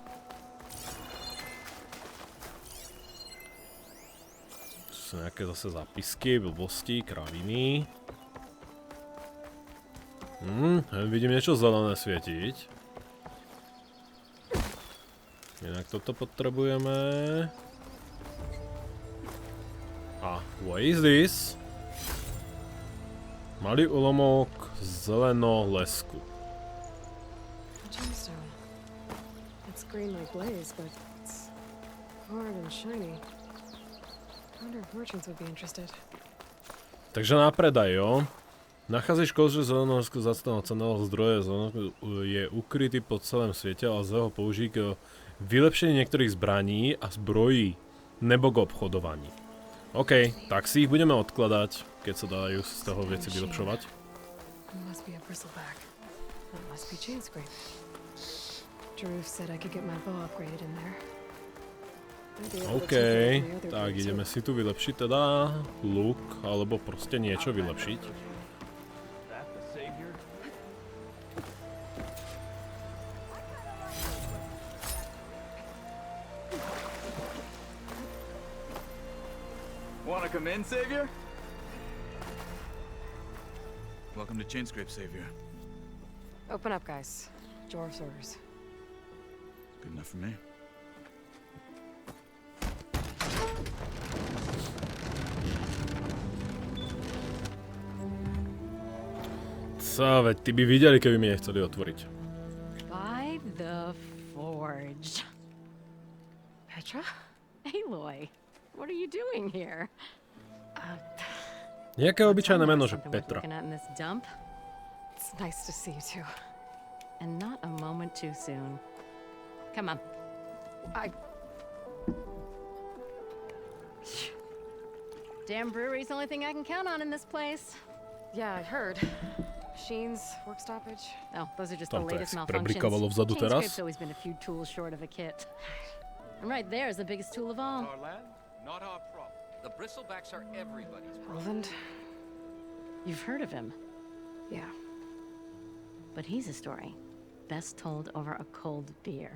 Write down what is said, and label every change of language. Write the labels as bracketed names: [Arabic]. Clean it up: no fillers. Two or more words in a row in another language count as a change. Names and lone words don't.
[Slovak] Tu sú nejaké zase zápisky, blbosti, kraviny. Vidím niečo zelené svietiť. Inak toto potrebujeme. [English] A what is this? [Slovak] Malý úlomok zeleno-lesku. [English] It's green like glaze, but it's hard and shiny. I wonder if merchants would be interested. [Slovak] Takže na predaj, jo? Nacházíš kože zeleného zácného cenného zdroja je ukrytý po celém svete, ale lze ho použiť k vylepšení niektorých zbraní a zbrojí nebo k obchodovaní. OK, tak si ich budeme odkladať, keď sa dajú z toho veci vylepšovať. OK, tak ideme si tu vylepšiť teda luk, alebo proste niečo vylepšiť. [English] Wanna come in, Savior? Welcome to Chainscrape, Savior. Open up, guys. Dwarf's orders. Good enough for me. [Slovak] Co, veď ty by videli, keby mi nechceli otvoriť. [English] By the forge. Petra? Aloy, what are you doing here? [Slovak] Nejaké obyčajné meno, že Petra. [English] It's nice to see you too. And not a moment too soon. Come on. Damn brewery's the only thing I can count on in this place. Yeah, I heard. Machines, work stoppage. Oh, those are just the [Slovak] Tam to [English] latest [Slovak] jak [English] malfunctions. [Slovak] prebrikávalo vzadu teraz. [English] Chainscrape's always been a few tools short of a kit. And right there is the biggest tool of all. Our land, not our problem. The bristlebacks are everybody's problem. Roland? You've heard of him, Yeah. but he's a story best told over a cold beer.